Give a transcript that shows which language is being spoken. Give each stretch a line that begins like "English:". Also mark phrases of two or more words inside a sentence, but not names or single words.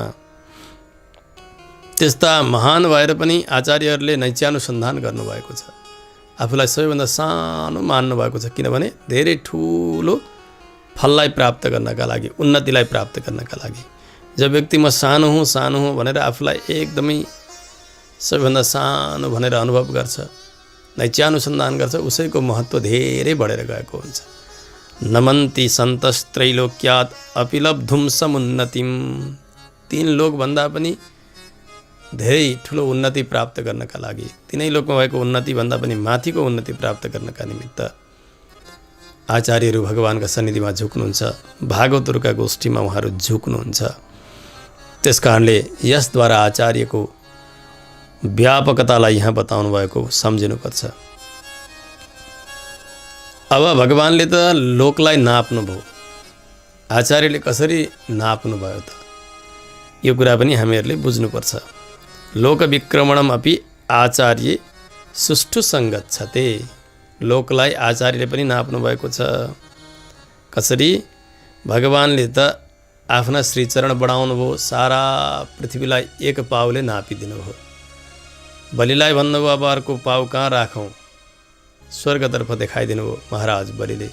Nepali: त्यस्ता महान भएर पनि आचार्यहरूले नैत्यानुसन्धान गर्नुभएको छ, आफूलाई सबैभन्दा सानो मान्नुभएको छ, किनभने धेरै ठुलो फललाई प्राप्त गर्नका लागि, उन्नतिलाई प्राप्त गर्नका लागि। जब व्यक्ति म सानो हुँ भनेर आफूलाई एकदमै सबैभन्दा सानो भनेर अनुभव गर्छ, नैत्यानुसन्धान गर्छ, उसैको महत्त्व धेरै बढेर गएको हुन्छ।
Sanskrit: नमन्ति सन्तस्त्रैलोक्यात् अपि लब्धुं समुन्नतिम्।
Nepali: 3 लोकभन्दा पनि धेरै ठुलो उन्नति प्राप्त गर्नका लागि, 3 लोकमा भएको उन्नतिभन्दा पनि माथिको उन्नति प्राप्त गर्नका निमित्त आचार्यहरू भगवानका सन्निधिमा झुक्नुहुन्छ, भागवतहरूका गोष्ठीमा उहाँहरू झुक्नुहुन्छ। त्यसकारणले यसद्वारा आचार्यको व्यापकतालाई यहाँ बताउनु भएको सम्झिनुपर्छ। अब भगवानले त लोकलाई नाप्नुभयो, आचार्यले कसरी नाप्नुभयो त, यो कुरा पनि हामीहरूले बुझ्नुपर्छ।
Sanskrit: लोकविक्रमणम अपि आचार्य सुष्ठु सङ्गच्छते।
Nepali: लोकलाई आचार्यले पनि नाप्नु भएको छ। कसरी? भगवानले त आफ्ना श्रीचरण बढाउनु भयो, सारा पृथ्वीलाई एक पाउले नापिदिनु भयो। बलिलाई भन्नुभयो अब अर्को पाउ कहाँ राखौँ, स्वर्गतर्फ देखाइदिनु भयो महाराज बलिले।